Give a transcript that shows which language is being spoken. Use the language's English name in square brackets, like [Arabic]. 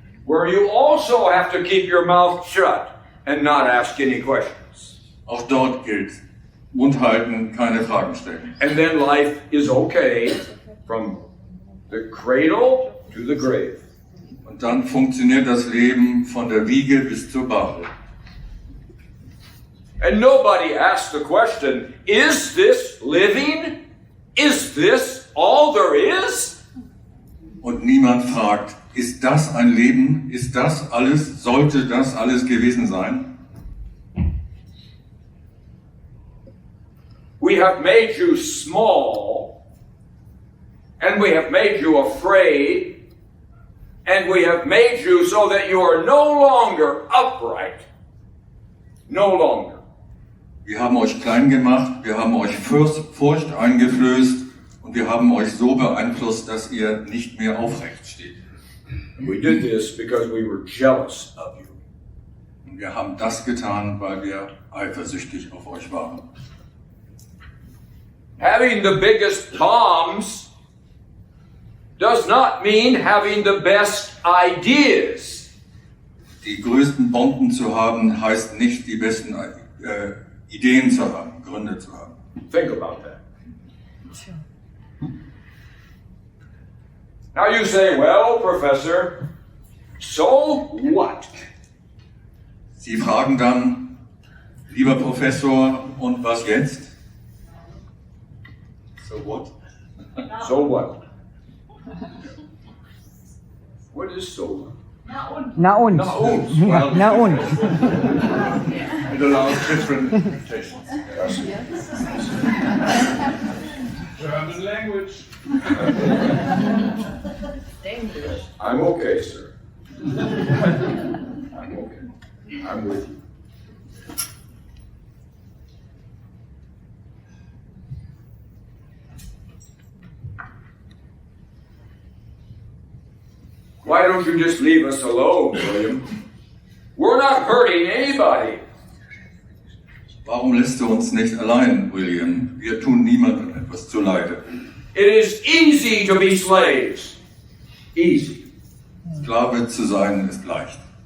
[English] Where you also have to keep your mouth shut and not ask any questions. [German] Auch dort gilt, Mund halten, keine Fragen stellen. [English] And then life is okay from the cradle to the grave. [German] Und dann funktioniert das Leben von der Wiege bis zur Bahre. [English] And nobody asks the question, is this living? Is this all there is? [German] Und niemand fragt, ist das ein Leben? Ist das alles? Sollte das alles gewesen sein? [English] We have made you small, and we have made you afraid, and we have made you so that you are no longer upright. No longer. [German] Wir haben euch klein gemacht, wir haben euch Furcht eingeflößt und wir haben euch so beeinflusst, dass ihr nicht mehr aufrecht steht. [English] And we did this because we were jealous of you. [German] Und wir haben das getan, weil wir eifersüchtig auf euch waren. [English] Having the biggest bombs does not mean having the best ideas. [German] Die größten Bomben zu haben, heißt nicht, die besten Ideen zu haben, Gründe zu haben. [English] Think about that. Now you say, well, Professor, so what? [German] Sie fragen dann, lieber Professor, und was jetzt? [English] So what? So what? What is so what? [German] Na und. Na und. Ja, na und. [English] It allows different interpretations. German language. I'm okay, sir. I'm okay. I'm with you. Why don't you just leave us alone, William? We're not hurting anybody. [German] Warum lässt du uns nicht allein, William? Wir tun niemandem etwas zuleide. [English] It is easy to be slaves. Easy. [German] Sklave zu sein ist leicht.